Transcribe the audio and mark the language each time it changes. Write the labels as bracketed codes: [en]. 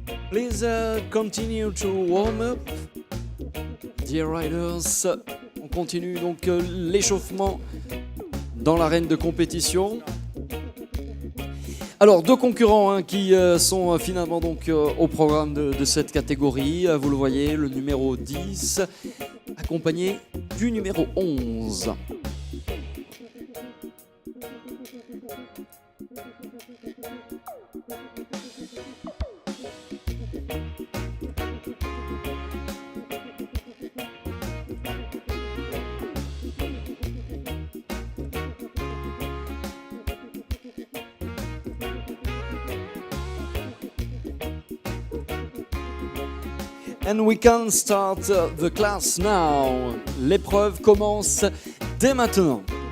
[en] Please continue to warm up, dear riders. [fr] On continue donc l'échauffement dans l'arène de compétition. Alors, deux concurrents qui sont finalement donc au programme de cette catégorie. Vous le voyez, le numéro 10 accompagné du numéro 11. [en] And we can start the class now. [fr] L'épreuve commence dès maintenant.